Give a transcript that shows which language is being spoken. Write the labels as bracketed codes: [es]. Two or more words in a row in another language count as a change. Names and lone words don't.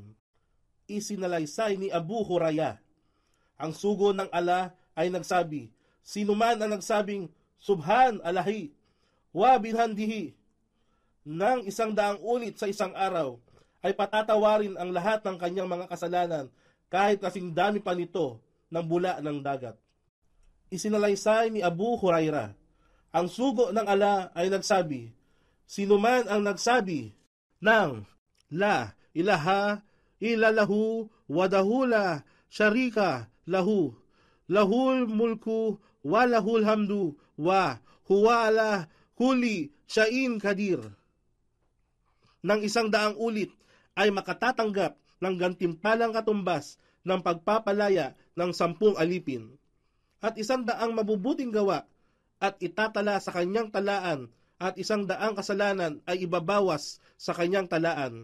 [tl] Isinalaysay ni Abu Hurairah, ang sugo ng Allah ay nagsabi, sino man ang nagsabing, [ar] سبحان الله وبحمده, [tl] ng 100 ulit sa isang araw, ay patatawarin ang lahat ng kanyang mga kasalanan, kahit kasing dami pa nito ng bula ng dagat. Isinalaysay ni Abu Hurairah, ang sugo ng Allah ay nagsabi, sino man ang nagsabi ng [ar] لا إله إلا الله وحده لا شريك له، له الملك وله الحمد وهو على كل شيء قدير. [tl] Nang 100 ulit ay makatatanggap ng gantimpalang katumbas ng pagpapalaya ng 10 alipin. At 100 mabubuting gawa at itatala sa kanyang talaan at 100 kasalanan ay ibabawas sa kanyang talaan.